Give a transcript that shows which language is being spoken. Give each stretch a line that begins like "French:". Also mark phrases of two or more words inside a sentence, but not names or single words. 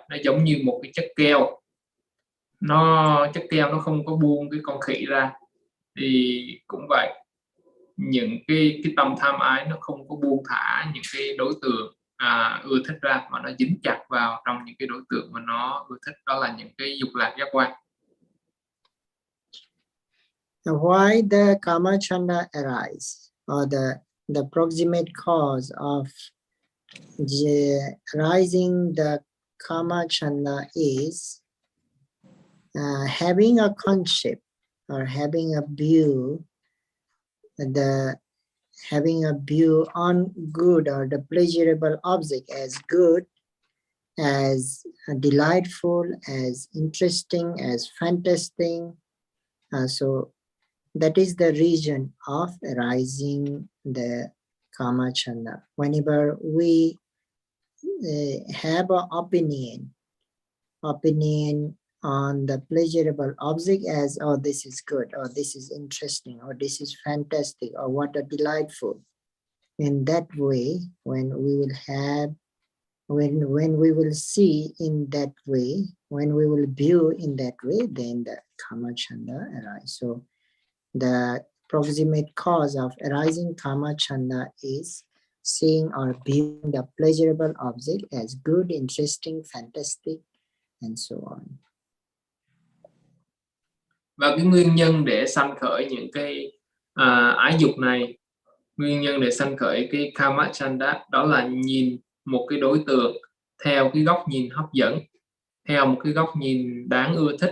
Vietnamese: Nó giống như một cái chất keo, chất keo nó không có buông cái con khỉ ra, thì cũng vậy, những cái tâm tham ái nó không có buông thả những cái đối tượng ưa thích ra, mà nó dính chặt vào trong những cái đối tượng mà nó ưa thích, đó là những cái dục lạc giác quan.
English: Why the
Pali: kama chanda
English: arise, or the proximate cause of rising the
Pali: kama chanda
English: is having a concept or having a view, having a view on good or the pleasurable object as good, as delightful, as interesting, as fantastic. So that is the region of arising the
Pali: kama chanda.
English: Whenever we have an opinion on the pleasurable object as, oh, this is good, or this is interesting, or this is fantastic, or what a delightful. In that way, when we will have, when we will see in that way, when we will view in that way, then the
Pali: kama chanda
English: arise. So the proximate cause of arising
Pali: kama chanda
English: is seeing or viewing the pleasurable object as good, interesting, fantastic, and so on.
Vietnamese: Và cái nguyên nhân để sanh khởi những cái ái dục này, nguyên nhân để sanh khởi cái
Pali: kama chanda,
Vietnamese: đó là nhìn một cái đối tượng theo cái góc nhìn hấp dẫn, theo một cái góc nhìn đáng ưa thích.